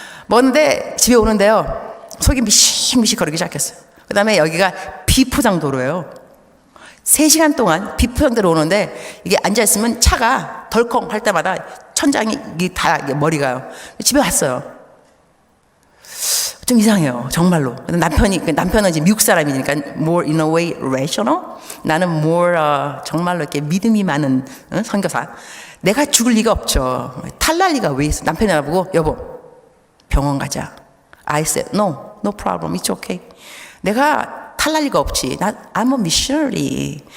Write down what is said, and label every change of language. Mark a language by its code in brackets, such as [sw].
[ko] 먹었는데 집에 오는데요. 속이 미식미식 거리기 시작했어요. 그 다음에 여기가 비포장도로예요. 3시간 동안 비포장도로 오는데 이게 앉아있으면 차가 덜컹 할 때마다 천장이 다 머리가요. 집에 왔어요. 좀 이상해요. 정말로. 남편은 이제 미국 사람이니까 [en] more in a way rational. [ko] 나는 [en] more [ko] 정말로 이렇게 믿음이 많은 선교사. 내가 죽을 리가 없죠. 탈날 리가 왜 있어? 남편이 나보고 여보 병원 가자. [en] I said no problem. It's okay. [ko] 내가 탈날 리가 없지. [en] I'm a missionary.